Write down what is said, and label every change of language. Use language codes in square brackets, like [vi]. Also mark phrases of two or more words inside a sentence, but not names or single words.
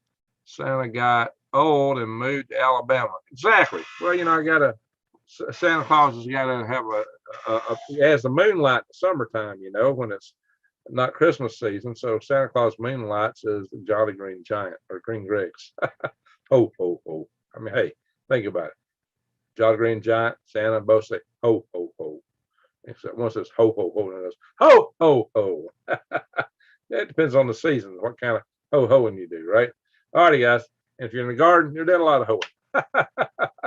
[en] Santa got old and moved to Alabama. Exactly. Well, I got to, Santa Claus has got to have he has the moonlight in the summertime, when it's not Christmas season. So Santa Claus moonlights is the Jolly Green Giant or Green Griggs. Ho, ho, ho. I mean, hey, think about it. Jolly Green Giant, Santa both say ho, ho, ho. Except one says ho, ho, ho, and it goes ho, ho, ho. It depends on the season, what kind of ho, hoing you do, right? All righty, guys. And if you're in the garden, you're doing a lot of hoeing.